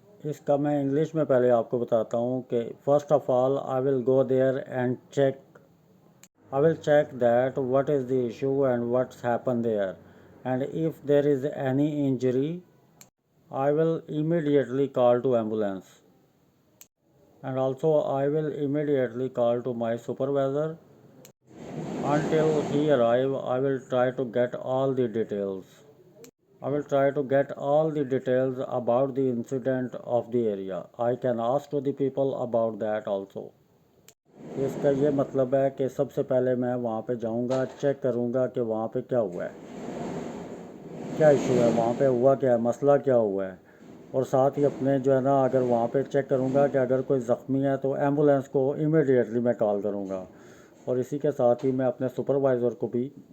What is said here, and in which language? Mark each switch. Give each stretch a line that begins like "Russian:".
Urdu: اس کا میں انگلش میں پہلے آپ کو بتاتا ہوں کہ
English: First of all I will go there and I will check that what is the issue and what's happened there, and if there is any injury I will immediately call to ambulance, and also I will immediately call to my supervisor. Until he arrive I will try to get all the details. I will try to get all the details about the incident of the area. I can ask to the people about that also.
Urdu: اس کا یہ مطلب ہے کہ سب سے پہلے میں وہاں پہ جاؤں گا، چیک کروں گا کہ وہاں پہ کیا ہوا ہے، کیا ایشو ہے، وہاں پہ ہوا کیا ہے، مسئلہ کیا ہوا ہے، اور ساتھ ہی اپنے جو ہے نا اگر وہاں پہ چیک کروں گا کہ اگر کوئی زخمی ہے تو ایمبولینس کو امیڈیٹلی میں کال کروں گا، اور اسی کے ساتھ ہی میں اپنے سپروائزر کو بھی